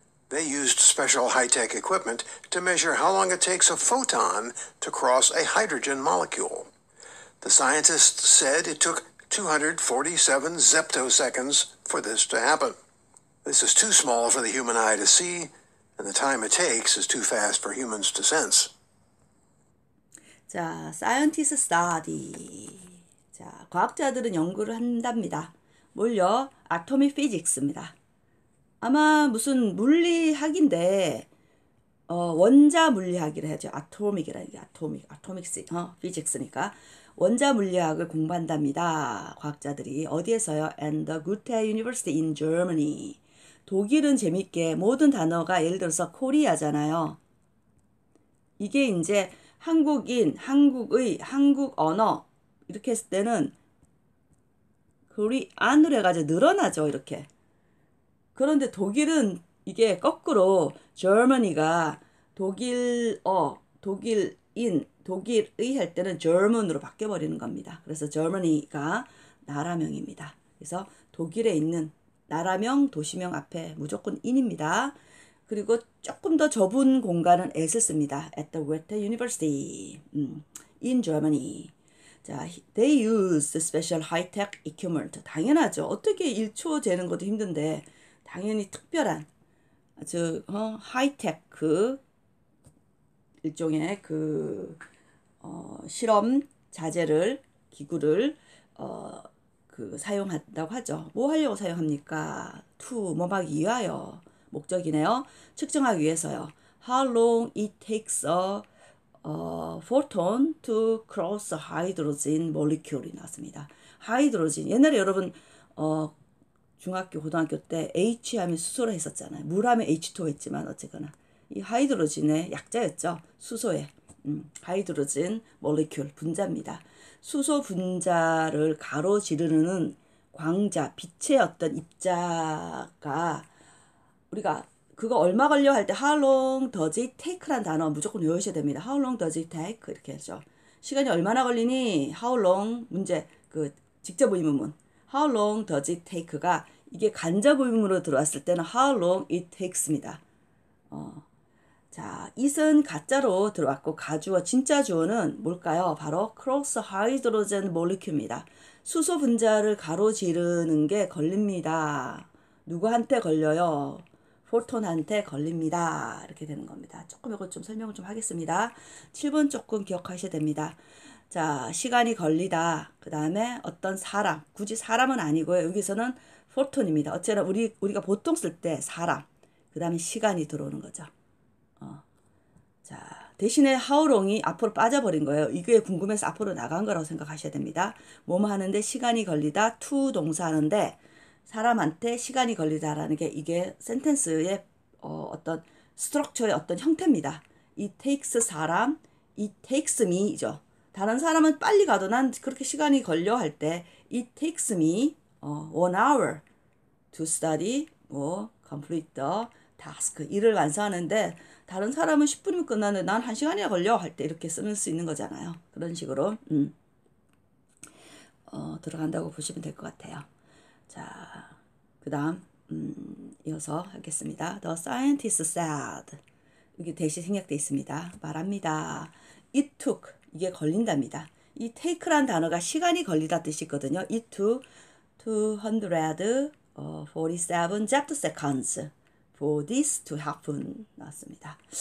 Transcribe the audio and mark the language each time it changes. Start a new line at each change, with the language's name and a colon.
English: They used special high-tech equipment to measure how long it takes a photon to cross a hydrogen molecule. The scientists said it took 247 zeptoseconds for this to happen. This is too small for the human eye to see, and the time it takes is too fast for humans to sense. 자, scientists study.
Korean: 자, 과학자들은 연구를 한답니다. 뭘요?
English: Atomic physics
Korean: 입니다. 아마 무슨 물리학인데 원자 물리학이라 해야죠. 아토믹이라는 게 physics니까 원자 물리학을 공부한답니다. 과학자들이 어디에서요?
English: And the Goethe University in Germany.
Korean: 독일은 재밌게 모든 단어가 예를 들어서 코리아잖아요. 이게 이제 한국인, 한국의, 한국 언어 이렇게 했을 때는 코리안으로 해가지고 늘어나죠. 이렇게. 그런데 독일은 이게 거꾸로 Germany가 독일어, 독일인, 독일의 할 때는 German으로 바뀌어버리는 겁니다. 그래서 Germany가 나라명입니다. 그래서 독일에 있는 나라명, 도시명 앞에 무조건 in입니다. 그리고 조금 더 좁은 공간은 at을 씁니다.
English: At the Goethe University in Germany. 자, they use the special high-tech equipment.
Korean: 당연하죠. 어떻게 1초 재는 것도 힘든데 당연히 특별한 하이테크 일종의 실험 자재를 기구를 사용한다고 하죠. 뭐 하려고 사용합니까? to 뭐하기 위하여 목적이네요. 측정하기 위해서요.
English: How long it takes a photon to cross a hydrogen molecule
Korean: 이 나왔습니다. 하이드로진 옛날에 여러분 중학교, 고등학교 때 H 하면 수소라 했었잖아요. 물 하면 H2O 했지만 어쨌거나 이 하이드로진의 약자였죠. 수소의 하이드로진 몰리큘 분자입니다. 수소 분자를 가로지르는 광자, 빛의 어떤 입자가 우리가 그거 얼마 걸려 할 때
English: how long does it take
Korean: 라는 단어 무조건 외우셔야 됩니다.
English: how long does it take
Korean: 이렇게 하죠. 시간이 얼마나 걸리니 how long 문제 직접 의문문
English: how long does it take
Korean: 가 이게 간접 의문으로 들어왔을 때는
English: how long it takes
Korean: 입니다. 자, it은 가짜로 들어왔고 가주어 진짜 주어는 뭘까요?
English: 바로 cross hydrogen molecule
Korean: 입니다. 수소 분자를 가로지르는 게 걸립니다. 누구한테 걸려요? 포톤한테 걸립니다. 이렇게 되는 겁니다. 조금 이거 좀 설명을 좀 하겠습니다. 7번 조금 기억하셔야 됩니다. 자, 시간이 걸리다. 그 다음에 어떤 사람, 굳이 사람은 아니고요. 여기서는 포톤입니다. 어쨌든 우리가 보통 쓸 때 사람, 그 다음에 시간이 들어오는 거죠. 자, 대신에 how long이 앞으로 빠져버린 거예요. 이게 궁금해서 앞으로 나간 거라고 생각하셔야 됩니다. 뭐뭐 하는데 시간이 걸리다, to 동사 하는데 사람한테 시간이 걸리다라는 게 이게 센텐스의 어떤 스트럭처의 어떤 형태입니다.
English: It takes 사람, it takes me죠.
Korean: 다른 사람은 빨리 가도 난 그렇게 시간이 걸려 할 때
English: it takes me 1 hour to study, complete the task.
Korean: 일을 완수하는데 다른 사람은 10분이면 끝나는데 난 1시간이나 걸려 할 때 이렇게 쓸 수 있는 거잖아요. 그런 식으로 들어간다고 보시면 될 것 같아요. 자, 그 다음 이어서 하겠습니다.
English: The scientist said.
Korean: 여기 대시 생략되어 있습니다. 말합니다.
English: It took.
Korean: 이게 걸린답니다. 이 take란 단어가 시간이 걸리다 뜻이 있거든요.
English: It took 247 seconds for this to happen
Korean: 나왔습니다.